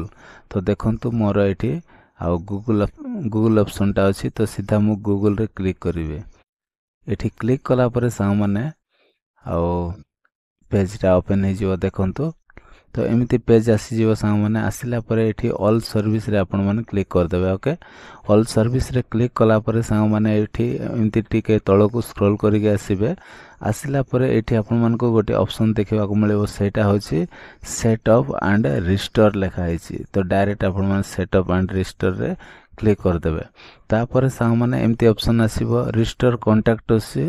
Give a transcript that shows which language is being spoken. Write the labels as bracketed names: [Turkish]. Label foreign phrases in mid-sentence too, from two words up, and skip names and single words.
[Odia] ତ ଦେଖନ୍ତୁ ମୋର ଏଠି ଆ ଗୁଗଲ ଅପସନ ଟା ଅଛି। ତ ସିଧା ମୁଁ ଗୁଗଲ ରେ କ୍ଲିକ କରିବି। ଏଠି କ୍ଲିକ କଲା ପରେ ସାଙ୍ଗମାନେ ଆ ପେଜ ଟା ଓପନ ହେଇଯିବ ଦେଖନ୍ତୁ। ତ ଏମିତି ପେଜ ଆସିଯିବ ସାଙ୍ଗମାନେ ଆସିଲା ପରେ ଏଠି [English] all service [Odia] ରେ ଆପଣମାନେ କ୍ଲିକ କରିଦେବେ। [English] okay, all service [Odia] ରେ କ୍ଲିକ କଲା ପରେ ସାଙ୍ଗମାନେ ଏଠି ଏମିତି ଟିକେ ତଳକୁ ସ୍କ୍ରୋଲ କରିକି ଆସିବେ। ଆସିଲା ପରେ ଏଠି ଆପଣମାନଙ୍କୁ ଗୋଟେ ଅପସନ ଦେଖିବାକୁ ମିଳିବ, ସେଟା ହେଉଛି [English] setup and restore [Odia] ଲେଖା ହେଇଛି। ତ ଡାଇରେକ୍ଟ ଆପଣମାନେ [English] setup and restore [Odia] ରେ କ୍ଲିକ କରିଦେବେ। ତାପରେ ସାଙ୍ଗମାନେ ଏମିତି ଅପସନ ଆସିବ [English] restore contact [Odia] ଅଛି।